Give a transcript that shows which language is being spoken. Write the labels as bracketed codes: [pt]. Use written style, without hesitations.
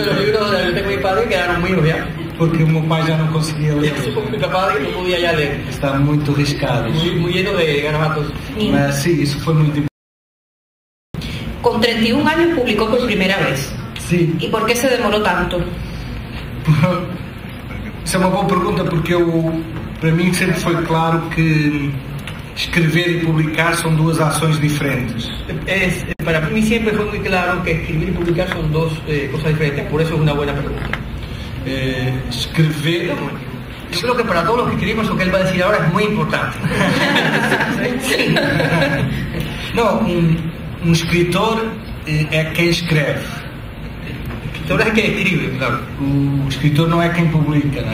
[es] Muchos de los libros de la biblioteca de mi padre quedaron míos ya. [pt] Porque o meu pai já não conseguia ler. [es] Mi papá no podía ya leer. [pt] Está muito riscado. [es] Muy lleno de garabatos. [pt] Mas sim, isso foi muito importante. [es] Con 31 años publicó por primera vez. [pt] Sim. [es] ¿Y por qué se demoró tanto? [pt] Isso é uma boa pergunta, porque para mim sempre foi claro que escrever e publicar são duas ações diferentes. [es] Para mí siempre fue muy claro que escribir y publicar son dos cosas diferentes, por eso es una buena pregunta. [pt] Escrever... [es] Yo creo que para todos los que escribimos lo que él va a decir ahora es muy importante. [pt] Não, um escritor é quem escreve. [es] O escritor es quien escribe, claro. [pt] O escritor não é quem publica, não é?